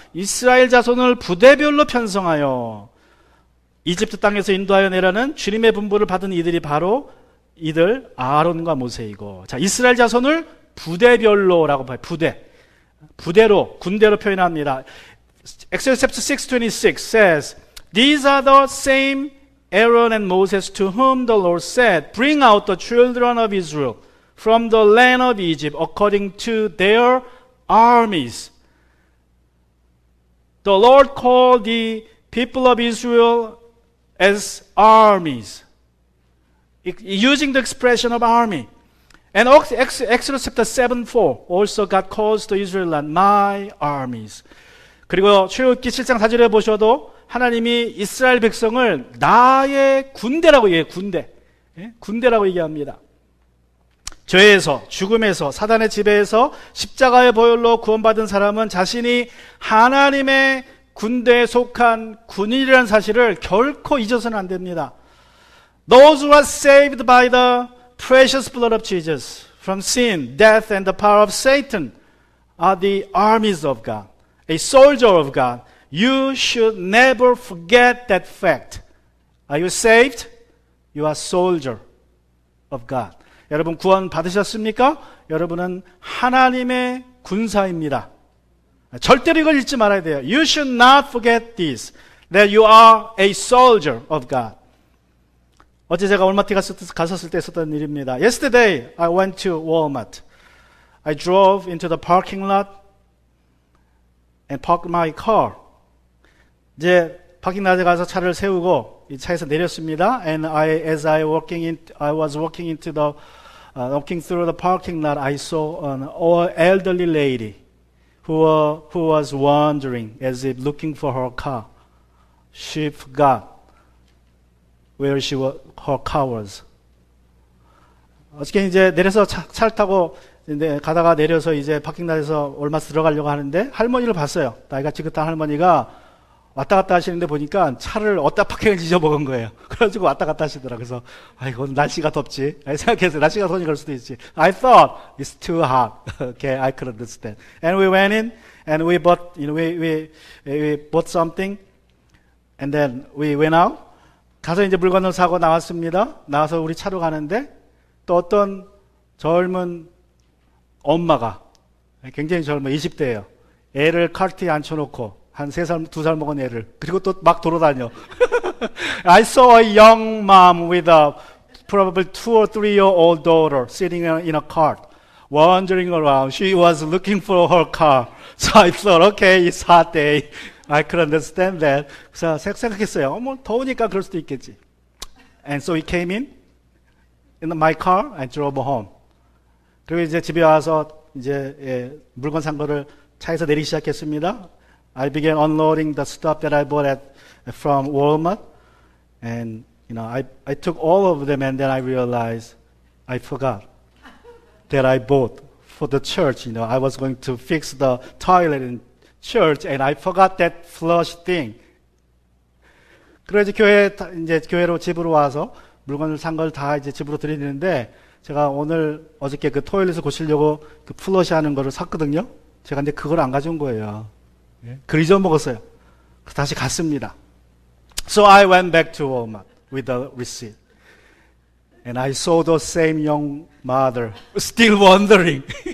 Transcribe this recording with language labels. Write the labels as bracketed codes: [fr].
[ko] 이스라엘 자손을 부대별로 편성하여 이집트 땅에서 인도하여 내라는 주님의 분부를 받은 이들이 바로 이들 아론과 모세이고, 자, 이스라엘 자손을 부대별로라고 봐요. 부대로, 군대로 표현합니다. [en] Exodus chapter 6:26 says, These are the same Aaron and Moses to whom the Lord said, Bring out the children of Israel from the land of Egypt according to their armies. The Lord called the people of Israel as armies, using the expression of army. And Exodus chapter 7:4 also God calls the Israelite my armies. [ko] 그리고 출애굽기 7장 4절에 보셔도 하나님이 이스라엘 백성을 나의 군대라고 얘기해요. 군대라고 얘기합니다. 죄에서, 죽음에서, 사단의 지배에서 십자가의 보혈로 구원받은 사람은 자신이 하나님의 군대에 속한 군인이라는 사실을 결코 잊어서는 안 됩니다. [en] Those who are saved by the precious blood of Jesus from sin, death and the power of Satan are the armies of God, a soldier of God. You should never forget that fact. Are you saved? You are soldier of God. [ko] 여러분 구원 받으셨습니까? 여러분은 하나님의 군사입니다. 절대로 이걸 잊지 말아야 돼요. [en] You should not forget this, that you are a soldier of God. [ko] 어제 제가 월마트 갔었을 때 있었던 일입니다. [en] Yesterday I went to Walmart. I drove into the parking lot and parked my car. [ko] 이제 파킹lot 가서 차를 세우고 이 차에서 내렸습니다. [en] And as I was walking through the parking lot, I saw an elderly lady who was wandering as if looking for her car. She forgot where her car was. [ko] 어저께 이제 내려서 차를 타고 이제 가다가 내려서 이제 파킹lot 월마트 들어가려고 하는데 할머니를 봤어요. 나이가 지긋한 할머니가 왔다 갔다 하시는데 보니까 차를 어디다 파킹을 잊어먹은 거예요. 그래가지고 왔다 갔다 하시더라. 그래서 아이고 날씨가 덥지. 생각해서 날씨가 더우니 그럴 수도 있지. [en] I thought it's too hot. Okay, I could understand. And we went in and we bought, we bought something, and then we went out. [ko] 가서 이제 물건을 사고 나왔습니다. 나와서 우리 차로 가는데 또 어떤 젊은 엄마가, 굉장히 젊은 20대예요. 애를 카트에 앉혀놓고 한 3살, 2살 먹은 애를, 그리고 또 막 돌아다녀. [en] I saw a young mom with a probably 2 or 3-year-old daughter sitting in a cart, wandering around. She was looking for her car. So I thought, okay, it's hot day. I could understand that. [ko] 그래서 생각했어요. 뭐 더우니까 그럴 수도 있겠지. [en] And so we came in my car and drove home. [ko] 그리고 이제 집에 와서 이제 물건 산 거를 차에서 내리기 시작했습니다. [en] I began unloading the stuff that I bought from Walmart, and I took all of them, and then I realized I forgot that I bought for the church. I was going to fix the toilet in church, and I forgot that flush thing. [ko] 그래서 이제 교회로 집으로 와서 물건을 산 걸 다 이제 집으로 드리는데, 제가 어저께 그 토일렛을 고치려고 그 플러시 하는 거를 샀거든요. 제가 근데 그걸 안 가져온 거예요. 그걸 잊어먹었어요. 그래서 다시 갔습니다. [en] So I went back to Walmart with the receipt. And I saw the same young mother still wandering.